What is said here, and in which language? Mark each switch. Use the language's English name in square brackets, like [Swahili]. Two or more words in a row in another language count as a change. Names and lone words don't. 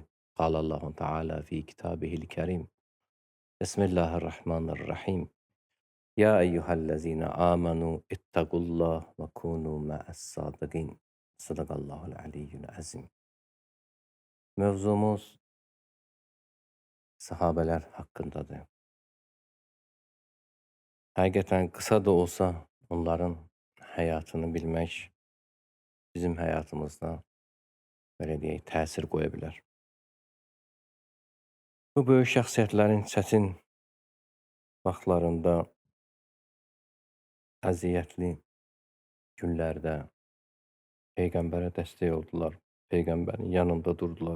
[Arabic] الله تعالى في كتابه الكريم. بسم الله الرحمن الرحيم. يا أيها الذين آمنوا اتقوا الله وكونوا مع الصادقين. صدق الله العلي العظيم. [Turkish] Mevzumuz sahabeler hakkındadır. [Azerbaijani] Həqiqətən qısa da olsa onların həyatını bilmək bizim həyatımızda belə deyək təsir qoya bilər. Bu böyük şəxsiyyətlərin çətin vaxtlarında, əziyyətli günlərdə Peyğəmbərə dəstək oldular, Peyğəmbərin yanında durdular.